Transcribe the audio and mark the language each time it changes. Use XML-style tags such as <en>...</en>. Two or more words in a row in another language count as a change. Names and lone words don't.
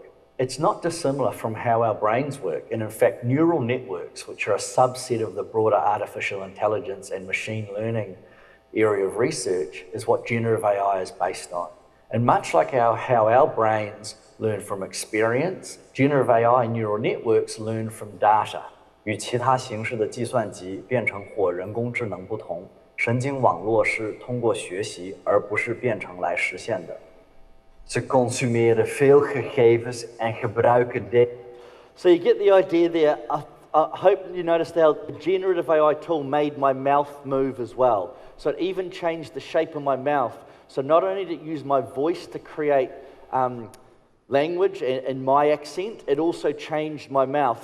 <en>It's not dissimilar from how our brains work, and in fact, neural networks, which are a subset of the broader artificial intelligence and machine learning area of research, is what generative AI is based on. And much like how our brains learn from experience, generative AI neural networks learn from data.</en> <zh>与其他形式的计算机变成或人工智能不同，神经网络是通过学习而不是变成来实现的。</zh> <nl>Ze consumeren veel gegevens en gebruiken data.</nl> <en>So you get the idea there. I hope you noticed how the generative AI tool made my mouth move as well. So it even changed the shape of my mouth. So not only did it use my voice to create language and my accent, it also changed my mouth.</en>